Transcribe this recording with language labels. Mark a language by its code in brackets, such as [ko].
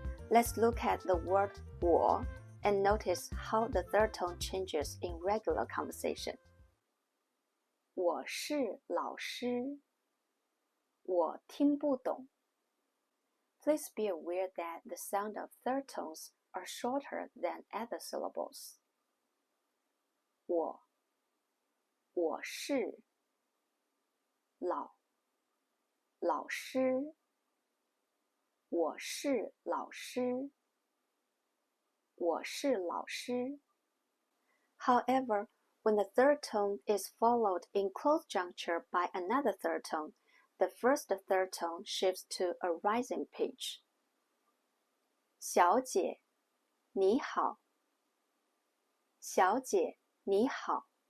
[en] Let's look at the word 我 and notice how the third tone changes in regular conversation. [zh] 我是老师，我听不懂。 [en] Please be aware that the sound of third tones are shorter than other syllables. [zh] 我是老师，我是老师，我是老师。 [en] However, when the third tone is followed in close juncture by another third tone, the first third tone shifts to a rising pitch. [zh] 小姐，你好。小姐，你好。